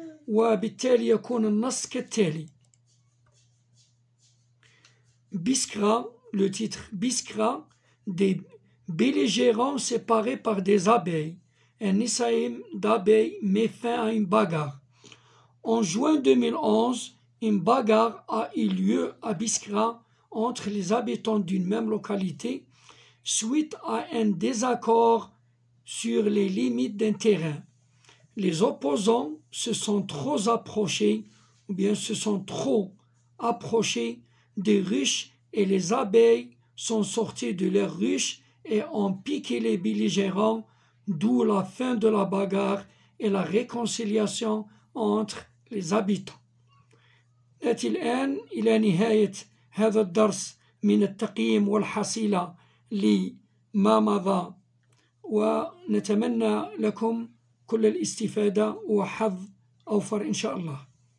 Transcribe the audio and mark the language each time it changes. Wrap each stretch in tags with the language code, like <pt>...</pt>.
<ar>وبالتالي يكون النص كالتالي.</ar> <fr>Biskra, le titre Biskra, des belligérants séparés par des abeilles. Un essaim d'abeilles met fin à une bagarre. En juin 2011, une bagarre a eu lieu à Biskra entre les habitants d'une même localité suite à un désaccord sur les limites d'un terrain. Les opposants se sont trop approchés ou bien se sont trop approchés des ruches et les abeilles sont sorties de leurs ruches et ont piqué les belligérants d'où la fin de la bagarre et la réconciliation entre les habitants.</fr> <ar>نأتي الآن إلى نهاية هذا الدرس من التقييم والحصيلة لما مضى، ونتمنى لكم كل الاستفادة وحظ أوفر إن شاء الله.</ar>